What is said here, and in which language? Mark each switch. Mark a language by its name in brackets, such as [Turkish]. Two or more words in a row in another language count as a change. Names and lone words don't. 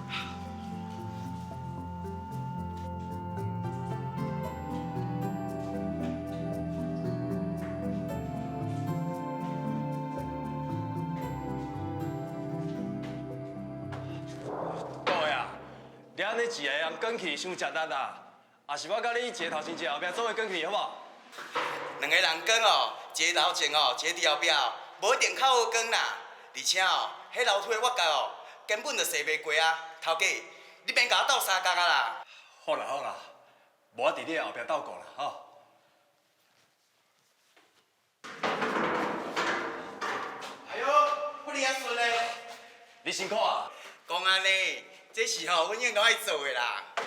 [Min Nan Chinese] 对啊，你安尼一个人卷起伤吃力啦，也是我甲你一个头前一个后壁做伙卷起好无？两个人卷哦，一个头前哦，一个伫后壁哦，无一定较好卷啦。而且哦，迄楼梯的挖角哦，根本就踅袂过啊。头家，你免甲我斗相共啊啦。好啦好啦，无我伫你后壁斗过啦吼。哎呦，不离啊顺嘞！你辛苦啊！讲安尼，这是吼阮应该爱做的啦。